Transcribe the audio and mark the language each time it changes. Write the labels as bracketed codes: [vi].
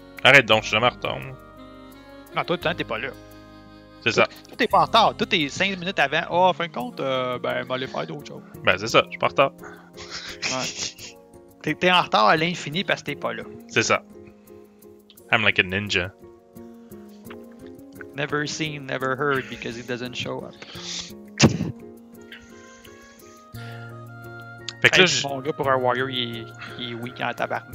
[fr] Arrête donc, je suis jamais en retard. Non, toi, t'es pas là. C'est ça. Toi, t'es pas en retard. Toi, t'es 5 minutes avant. Oh, en fin de compte, ben, m'aller faire d'autres choses. Ben, c'est ça, je suis pas en retard. Ouais. T'es en retard à l'infini parce que t'es pas là. C'est ça. [en] I'm like a ninja. Never seen, never heard because he doesn't show up. [fr] Fait que là, mon gars, pour un warrior, il est weak en tabarnak.